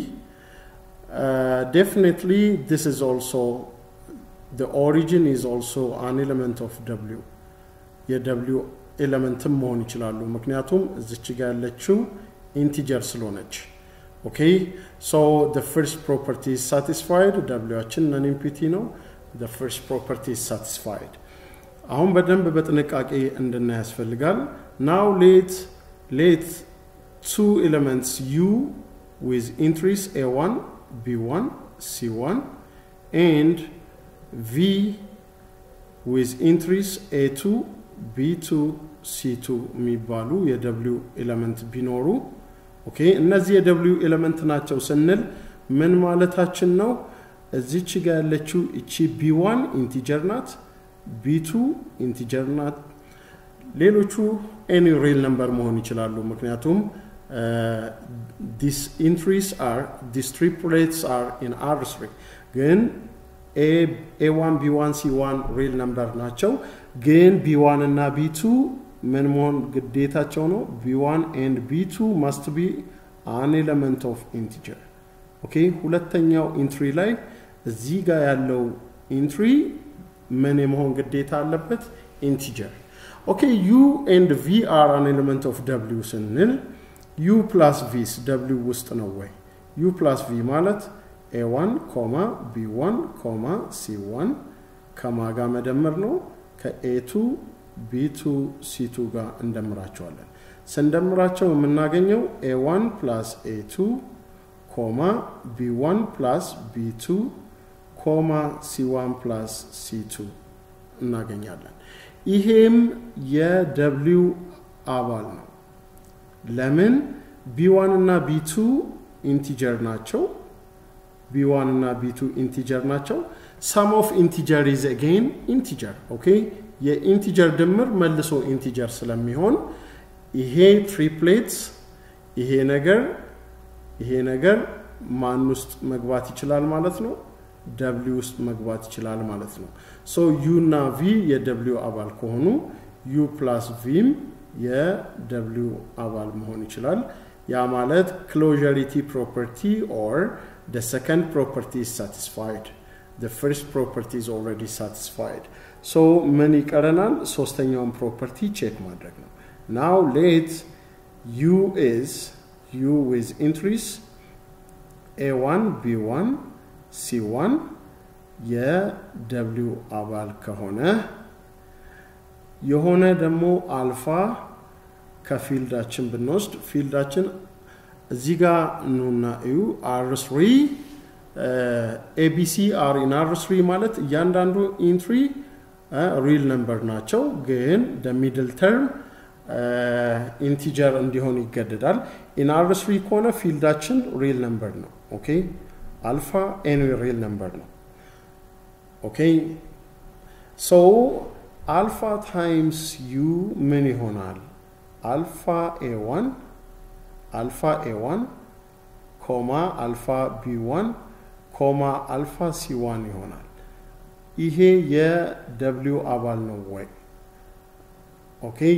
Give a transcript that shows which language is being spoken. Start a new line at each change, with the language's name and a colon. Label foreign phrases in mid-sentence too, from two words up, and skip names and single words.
English: definitely this is also the origin is also an element of W
Amharic: የW element መሆን ይችላሉ ምክንያቱም እዚች ጋር ያለችው ኢንቲጀር ስለሆነች
English: okay so the first property is satisfied W አችን non empty ነው the first property is satisfied
Amharic: አሁን በደንብ በጥንቃቄ እንድናይ
English: ያስፈልጋል now let two elements U with entries A1 B1 C1 and V with entries A2 B2 C2
Amharic: የሚባሉ የW element ቢኖሩ okay እነዚህ የW element ናቸው ስንል ምን ማለታችን ነው እዚች ጋር ያለችው እቺ B1 ኢንቲጀር ናት B2 ኢንቲጀር ናት ሌሎቹ
English: any real number
Amharic: መሆን ይችላሉ ምክንያቱም
English: these entries are these triplets are in R3
Amharic: ግን A1 B1 C1
English: real number
Amharic: ናቸው ግን B1 እና B2 ምን መሆን ግዴታቸው ነው
English: B1 and B2 must be an element of integer okay
Amharic: ሁለተኛው entry ላይ እዚህ ጋር ያለው entry ምን መሆን ግዴታ አለበት integer okay
English: U and V are an element of W
Amharic: ስንል
English: U plus V
Amharic: W ውስጥ ነው ወይ
English: U plus V
Amharic: ማለት A1, B1, C1 ከማጋ መደመር ነው ከa2 b2 c2 ጋር እንደምራቸዋለን ስንደምራቸው የምናገኘው
English: a1 plus a2 b1 plus b2 c1 plus c2
Amharic: እናገኛለን ይሄም የw አባል ነው ለምን b1 እና b2 ኢንቲጀር ናቸው b1 እና b2 ኢንቲጀር ናቸው
English: sum of integer is again integer okay
Amharic: የኢንቲጀር ድምር መልሶ ኢንቲጀር ስለሚሆን ይሄ ትሪፕሌትስ ይሄ ነገር ማን ውስጥ መግባት ይችላል ማለት ነው w ውስጥ መግባት ይችላል ማለት ነው
English: so u
Amharic: እና v የw አባል ከሆኑ
English: u plus v
Amharic: የw አባል መሆን ይችላል ያ ማለት
English: closurity property or the second property is satisfied the first property is already satisfied so
Amharic: ምን ይቀረናል ሶስተኛውን property check ማድረግ ነው
English: now let u with entries a1 b1 c1
Amharic: የw አባል ከሆነ የሆነ ደግሞ አልፋ ከፊልዳችን ብንወስድ ፊልዳችን እዚህ ጋር ነውና እዩ r3 abc
English: are in r3
Amharic: ማለት እያንዳንዱ ኢንትሪ
English: real number
Amharic: ናቸው ግን
English: the middle term integer
Amharic: እንዲሆን ይገደዳል
English: in r3
Amharic: ከሆነ ፊልዳችን
English: real number
Amharic: ነው okay
English: alpha any real number
Amharic: ነው
English: okay so alpha times u
Amharic: ምን ይሆናል
English: alpha a1 alpha b1 alpha c1
Amharic: ይሆናል ይሄ የw አባል ነው ወይ okay